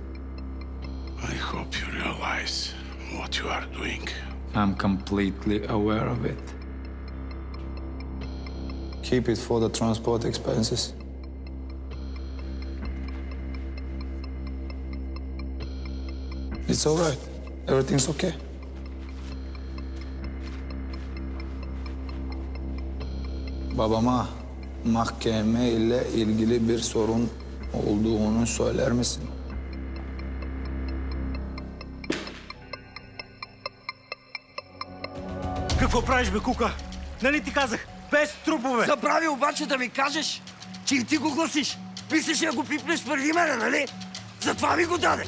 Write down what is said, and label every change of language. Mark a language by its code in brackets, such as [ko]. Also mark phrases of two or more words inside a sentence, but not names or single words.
[en] I hope you realize what you are doing. I'm completely aware of it. Keep it for the transport expenses. It's all right. Everything's okay. [tr] Babama mahkeme ile ilgili bir sorun olduğunu söyler misin? [bg] Какво правиш, бе, Кука? Нали ти казах? Без трупове! Забрави обаче да ми кажеш, че и ти го гласиш. Мислиш да го пипнеш преди мене, нали? Затова ми го даде.